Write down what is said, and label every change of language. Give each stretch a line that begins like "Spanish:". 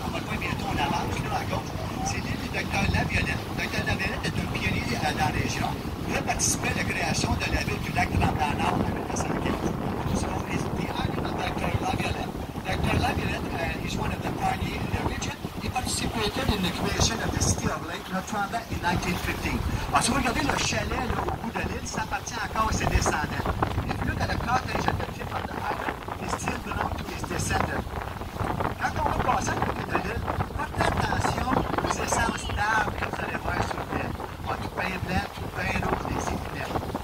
French: On va le voir bientôt, on avance là à gauche. C'est l'île du docteur Laviolette. Le docteur Laviolette est un pionnier dans la région. Il a participé à la création de la ville du lac Tremblant-Nord en 1915.
English: So, it's the island of Dr. Laviolette. Dr. Laviolette is one of the pioneers in the region. He participated in the creation of the city of Lake Tremblant in 1915.
French: Alors, si vous regardez le chalet là, au bout de l'île, ça appartient encore à ses descendants.
English: If you look at the cottage at the tip of the island, it still belongs to his descendants.
French: Quand on va passer à côté de l'île, portez attention aux essences d'arbres que vous allez voir sur l'île. Du pain blanc, du pain rouge, des épinards.